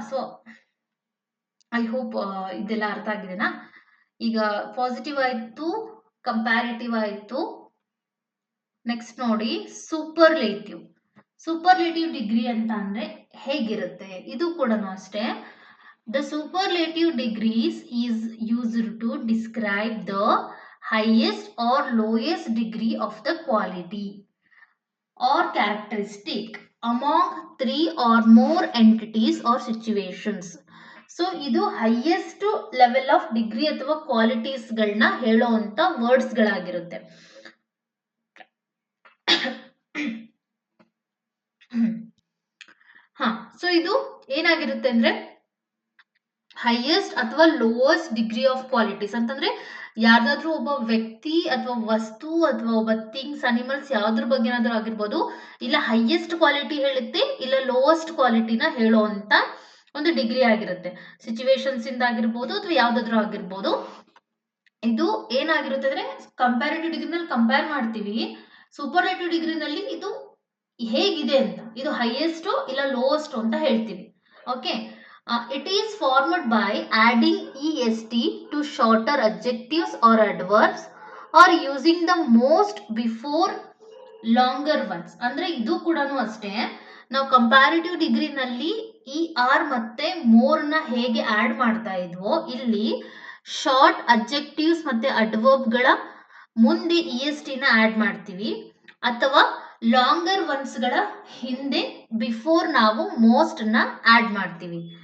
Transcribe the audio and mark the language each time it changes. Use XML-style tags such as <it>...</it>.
<en>so I hope</en> <kn>ಇದೆಲ್ಲ ಅರ್ಥ ಆಗಿದೆನಾ. ಈಗ ಪಾಸಿಟಿವ್ ಆಯಿತು, ಕಂಪ್ಯಾರಿಟಿವ್ ಆಯಿತು. ನೆಕ್ಸ್ಟ್ ನೋಡಿ ಸೂಪರ್ಲೇಟಿವ್. ಸೂಪರ್ಲೇಟಿವ್ ಡಿಗ್ರಿ ಅಂತ ಅಂದರೆ ಹೇಗಿರುತ್ತೆ, ಇದು ಕೂಡ ಅಷ್ಟೇ.</kn> <en>The superlative degrees is used to describe the highest or lowest degree of the quality or characteristic among three or more entities or situations.</en> <kn>So ಇದು ಹೈಯೆಸ್ಟ್ ಲೆವೆಲ್ ಆಫ್ ಡಿಗ್ರಿ ಅಥವಾ ಕ್ವಾಲಿಟೀಸ್ಗಳನ್ನ ಹೇಳೋವಂಥ ವರ್ಡ್ಸ್ಗಳಾಗಿರುತ್ತೆ. So ಇದು ಏನಾಗಿರುತ್ತೆ ಅಂದ್ರೆ ಹೈಯೆಸ್ಟ್ ಅಥವಾ lowest degree of qualities ಅಂತಂದ್ರೆ ಯಾವ್ದಾದ್ರು ಒಬ್ಬ ವ್ಯಕ್ತಿ ಅಥವಾ ವಸ್ತು ಅಥವಾ ಒಬ್ಬ ಥಿಂಗ್ಸ್, ಅನಿಮಲ್ಸ್ ಯಾವ್ದ್ರ ಬಗ್ಗೆ ಏನಾದ್ರೂ ಆಗಿರ್ಬೋದು, ಇಲ್ಲ ಹೈಯೆಸ್ಟ್ ಕ್ವಾಲಿಟಿ ಹೇಳುತ್ತೆ, ಇಲ್ಲ ಲೋಯೆಸ್ಟ್ ಕ್ವಾಲಿಟಿನ ಹೇಳೋವಂತ ಒಂದು ಡಿಗ್ರಿ ಆಗಿರುತ್ತೆ. ಸಿಚುವೇಶನ್ಸ್ ಇಂದ ಆಗಿರ್ಬೋದು ಅಥವಾ ಯಾವ್ದಾದ್ರು ಆಗಿರ್ಬೋದು. ಇದು ಏನಾಗಿರುತ್ತೆ ಅಂದ್ರೆ ಕಂಪ್ಯಾರಿಟಿವ್ ಡಿಗ್ರಿನಲ್ಲಿ ಕಂಪೇರ್ ಮಾಡ್ತೀವಿ, ಸೂಪರ್ಲೇಟಿವ್ ಡಿಗ್ರಿನಲ್ಲಿ ಇದು ಹೇಗಿದೆ ಅಂತ, ಇದು ಹೈಯೆಸ್ಟ್ ಇಲ್ಲ ಲೋಯೆಸ್ಟ್ ಅಂತ ಹೇಳ್ತೀವಿ.</kn> <en>Okay, it is formed by adding est to shorter adjectives or adverbs or using the most before longer ones.</en> <kn>ಅಂದ್ರೆ ಇದು ಕೂಡ ಅಷ್ಟೇ, ನಾವು ಕಂಪ್ಯಾರಿಟಿವ್ ಡಿಗ್ರಿನಲ್ಲಿ ಈ ಆರ್ ಮತ್ತೆ ಮೋರ್ ನ ಹೇಗೆ ಆಡ್ ಮಾಡ್ತಾ ಇದ್ವೋ, ಇಲ್ಲಿ ಶಾರ್ಟ್ ಅಬ್ಜೆಕ್ಟಿವ್ಸ್ ಮತ್ತೆ ಅಡ್ವರ್ಬ್ಗಳ ಮುಂದೆ est ನ ಆಡ್ ಮಾಡ್ತೀವಿ, ಅಥವಾ ಲಾಂಗರ್ ಒನ್ಸ್ಗಳ ಹಿಂದೆ ಬಿಫೋರ್ ನಾವು ಮೋಸ್ಟ್ ನ ಆಡ್ ಮಾಡ್ತೀವಿ.</kn>